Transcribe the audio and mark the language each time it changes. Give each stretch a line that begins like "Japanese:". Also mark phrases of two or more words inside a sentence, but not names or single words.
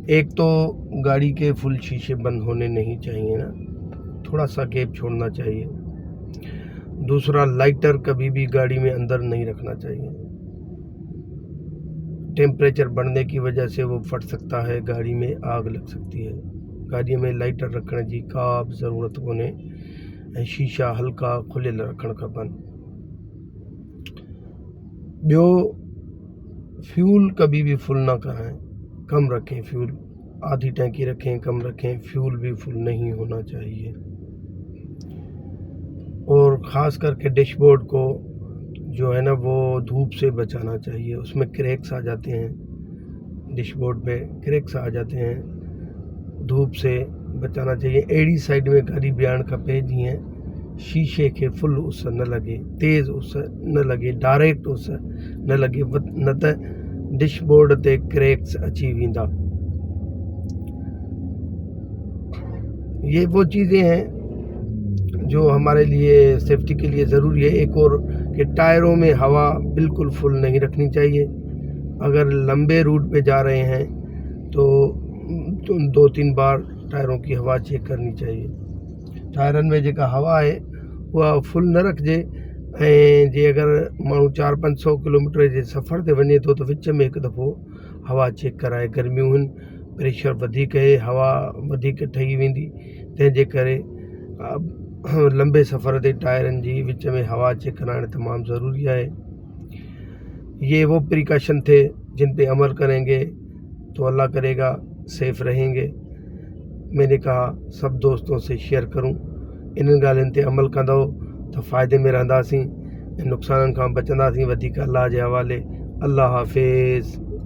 Urdu: ایک تو گاڑی کے فل شیشے بند ہونے نہیں چاہیے نا، تھوڑا سا گیپ چھوڑنا چاہیے. دوسرا، لائٹر کبھی بھی گاڑی میں اندر نہیں رکھنا چاہیے. ٹمپریچر بڑھنے کی وجہ سے وہ پھٹ سکتا ہے، گاڑی میں آگ لگ سکتی ہے.
Sindhi: गाड़ी में लाइटर रखण जी का बि ज़रूरत कोन्हे ऐं शीशा हल्का खुलियल रखण खपनि। ॿियो,
Urdu: فیول کبھی بھی فل نہ کرائیں، کم رکھیں فیول. آدھی ٹینکی رکھیں، کم رکھیں، فیول بھی فل نہیں ہونا چاہیے. اور خاص کرکے ڈیش بورڈ کو جو ہے نا، وہ دھوپ سے بچانا چاہیے. اس میں کریکس آ جاتے ہیں، ڈیش بورڈ پہ کریکس آ جاتے ہیں، دھوپ سے بچانا چاہیے.
Sindhi: अहिड़ी साइड में गाड़ी बीहारणु खपे जीअं शीशे खे फुल उस न लॻे, तेज़ उस न लॻे, डायरेक्ट उस न लॻे, न त डैशबोर्ड ते क्रैक्स अची वेंदा।
Urdu: یہ وہ چیزیں ہیں جو ہمارے لیے سیفٹی کے لیے ضروری ہے. ایک اور کہ ٹائروں میں ہوا بالکل فل نہیں رکھنی چاہیے. اگر لمبے روٹ پہ جا رہے ہیں تو 2-3 بار ٹائروں کی ہوا چیک کرنی چاہیے.
Sindhi: टायरनि में जेका हवा आहे उहा फुल न रखिजे, ऐं जे अगरि माण्हू 400-500 किलोमीटर जे सफ़र ते वञे थो त विच में हिकु दफ़ो हवा चेक कराए। गर्मियूं आहिनि, प्रेशर वधीक आहे, हवा वधीक ठही वेंदी, तंहिंजे करे लंबे सफ़र ते टायरनि जी विच में हवा चेक कराइण तमाम
Urdu: ضروری ہے. یہ وہ پریکاشن تھے جن پہ عمل کریں گے تو اللہ کرے گا سیف رہیں گے. میں نے کہا سب دوستوں سے شیئر کروں,
Sindhi: इन ॻाल्हियुनि ते अमल कंदो तो फ़ाइदे में रहंदासीं, नुक़साननि खां बचंदासीं। वधीक अल्लाह जे हवाले। अल्लाह हाफ़िज़।